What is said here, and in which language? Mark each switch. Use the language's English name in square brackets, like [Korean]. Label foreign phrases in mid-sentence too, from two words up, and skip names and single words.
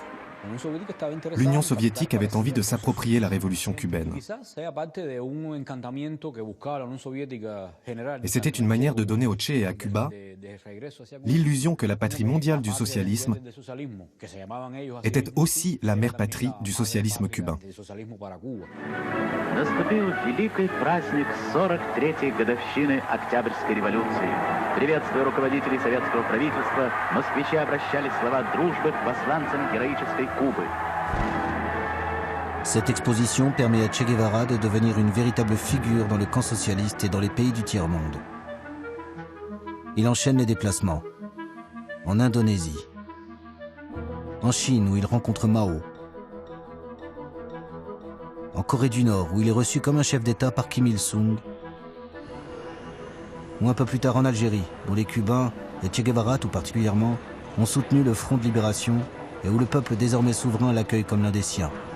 [French] L'Union soviétique avait envie de s'approprier la révolution cubaine. Et c'était une manière de donner au Che et à Cuba l'illusion que la patrie mondiale du socialisme était aussi la mère patrie du socialisme cubain. [Russian] Наступил великий праздник 43-й годовщины Октябрьской революции. Приветствуя руководителей советского правительства, москвичи обращали слова дружбы к посланцам героической Кубы. [French] Cette exposition permet à Che Guevara de devenir une véritable figure dans le camp socialiste et dans les pays du tiers-monde. Il enchaîne les déplacements. En Indonésie, en Chine où il rencontre Mao, en Corée du Nord, où il est reçu comme un chef d'État par Kim Il-sung, ou un peu plus tard en Algérie, où les Cubains et Che Guevara tout particulièrement, ont soutenu le Front de Libération et où le peuple désormais souverain l'accueille comme l'un des siens.